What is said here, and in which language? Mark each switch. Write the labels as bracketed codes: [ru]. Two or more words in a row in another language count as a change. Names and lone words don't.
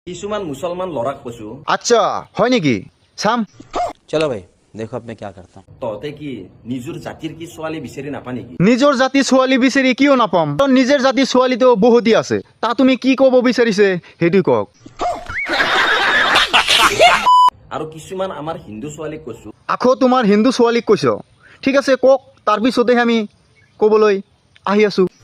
[as] কিছুমান মুসলমান লৰাক কৈছো আচ্ছা হয় নেকি চাম [hi] चलो भाई देखो अब मैं क्या करता हूँ। [as] তহঁতে কি নিজৰ জাতিৰ কি ছোৱালী বিচাৰি নাপা নেকি? নিজৰ জাতি ছোৱালী বিচাৰি কিয় নাপাম নিজৰ জাতি ছোৱালীতো বহুতি আছে তা তুমি কি ক'ব বিচাৰিছে সেইটো কওক আৰু কিছুমান আমাৰ হিন্দু ছোৱালীক কৈছো আকৌ তোমাৰ হিন্দু ছোৱালীক কৈছ ঠিক আছে কওক তাৰপিছতে আমি ক'বলৈ আহি আছো